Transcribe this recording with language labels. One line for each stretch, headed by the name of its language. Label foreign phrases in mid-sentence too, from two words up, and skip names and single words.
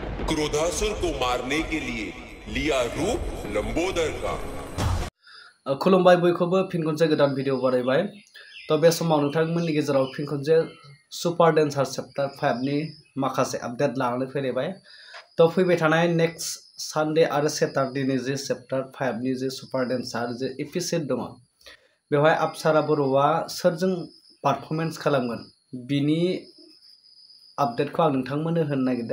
Hindi: क्रोधासुर को मारने के लिए लिया रूप लंबोदर का।
Bodo: खुलुमबाय बयखौबो फिन खनसे गोदान भिडिअ बानायबाय। तो बे समाव नोंथांमोननि गेजेराव फिन खनसे सुपार डेन्सार चैप्टार 5 नि माखासे आपडेट लानानै फैलायबाय। तो फैबाय थानाय
English: next Sunday
Bodo: आरो सैटरडेनि जे चैप्टार 5 नि जे सुपार डेन्सार जे एपिसोड दङ, बेवहाय अपसारा बर'आ सोरजों पारफरमेन्स खालामगोन बिनि आपडेटखौ आं नोंथांमोननो होनो नागिरदों।